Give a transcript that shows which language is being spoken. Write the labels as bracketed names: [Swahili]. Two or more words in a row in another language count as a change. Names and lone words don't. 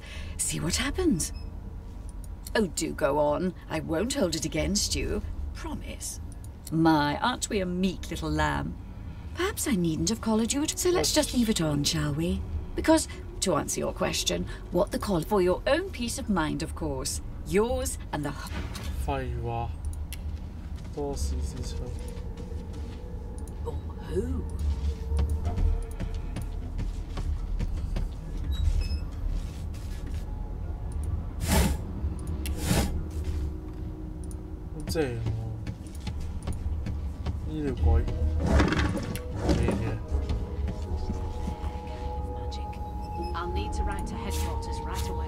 [English] See what happens. Oh, do go on. I won't hold it against you. Promise. My, aren't we a meek little lamb? Perhaps I needn't have collared you, so let's just leave it on, shall we? Because, to answer your question, what the call for your own peace of mind, of course. Yours and the... [Cantonese] 廢話，多事之秋。 [English] Oh, who? [Cantonese] 好正喎！醫療鬼，正嘅。 [English] I'll need to write to headquarters right away.